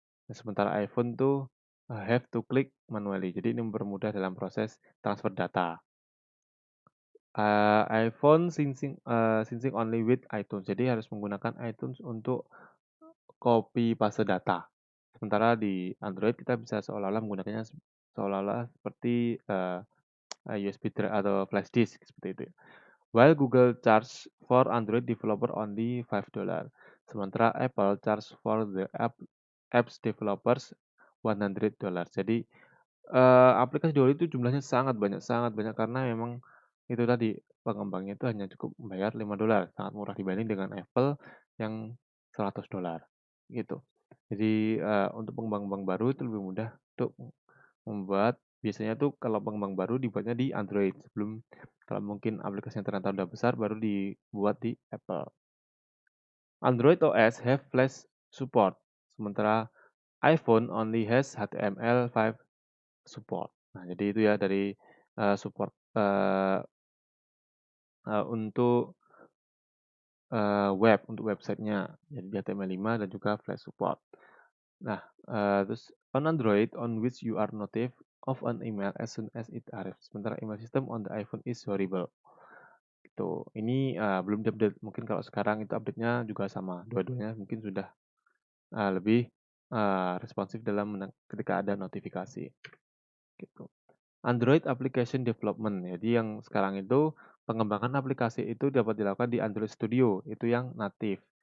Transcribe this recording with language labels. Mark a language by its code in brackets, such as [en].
[id] Nah, sementara [en] iPhone [id] tuh [en] have to click manually. [id] Jadi ini mempermudah dalam proses transfer data. [en] iPhone syncing only with iTunes. [id] Jadi harus menggunakan iTunes untuk copy paste data. Sementara di Android kita bisa seolah-olah seperti USB drive atau flash disk seperti itu. [en] While Google charge for Android developer only $5, sementara Apple charge for the apps developers $100. [id] Jadi aplikasi Duolingo itu jumlahnya sangat banyak karena memang itu tadi, pengembangnya itu hanya cukup membayar $5, sangat murah dibanding dengan Apple yang $100, gitu. Jadi, untuk pengembang-pengembang baru itu lebih mudah untuk biasanya tuh kalau pengembang baru dibuatnya di Android kalau mungkin aplikasinya ternyata udah besar baru dibuat di Apple. [en] Android OS have Flash support, sementara iPhone only has HTML5 support. [id] Nah, jadi itu ya dari support untuk untuk websitenya. Jadi HTML5 dan juga Flash support. Nah, terus [en] on Android on which you are notified of an email as soon as it arrives. Sementara email system on the iPhone is horrible. [id] gitu. Ini, belum diupdate, mungkin kalau sekarang itu update-nya juga sama, dua-duanya mungkin sudah, lebih, responsif dalam ketika ada notifikasi, gitu. Android Application Development, jadi yang sekarang itu pengembangan aplikasi itu dapat dilakukan di Android Studio, itu yang natif.